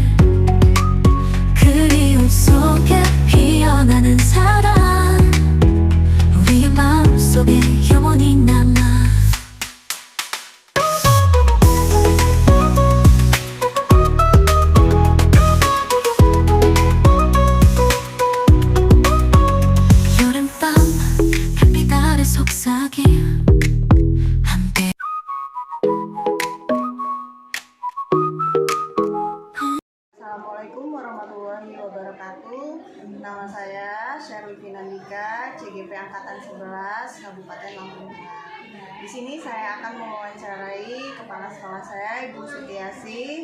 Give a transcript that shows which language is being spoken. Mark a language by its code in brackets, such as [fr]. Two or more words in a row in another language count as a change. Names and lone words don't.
[ko] 그리움 속에 피어나는 사랑 우리의 마음속에 영원히 남아 여름밤 햇빛 아래 속삭임 함께 [ar] السلام عليكم ورحمة الله وبركاته. [id] Nama saya Sherly Finandika, CGP Angkatan 11, Kabupaten Lampung Tengah. Di sini saya akan mewawancarai kepala sekolah saya, Ibu Setiasi.